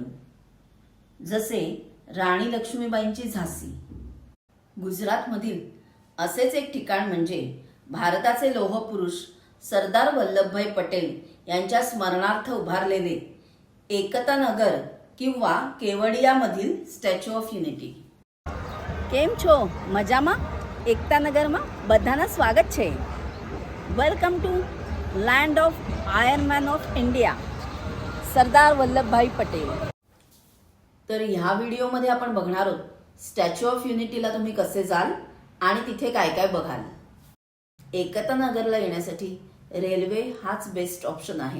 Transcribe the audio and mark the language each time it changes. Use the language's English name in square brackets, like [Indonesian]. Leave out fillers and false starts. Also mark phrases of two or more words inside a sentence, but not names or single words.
[Marathi] जसे राणी लक्ष्मीबाईंची झांसी. गुजरातमधील असेच एक ठिकाण म्हणजे भारताचे लोहपुरुष सरदार वल्लभभाई पटेल यांच्या स्मरणार्थ उभारलेले एकता नगर किंवा केवडियामधील स्टॅच्यू ऑफ युनिटी. [Gujarati] કેમ છો મજામાં? એકતા નગરમાં બધાના સ્વાગત છે. [English] Welcome to Land of Iron Man of India सरदार वल्लभभाई पटेल. [Marathi] तर ह्या व्हिडिओमध्ये आपण बघणार आहोत स्टॅच्यू ऑफ युनिटीला तुम्ही कसे जाल आणि तिथे काय काय बघाल. एकता नगरला येण्यासाठी रेल्वे हाच बेस्ट ऑप्शन आहे.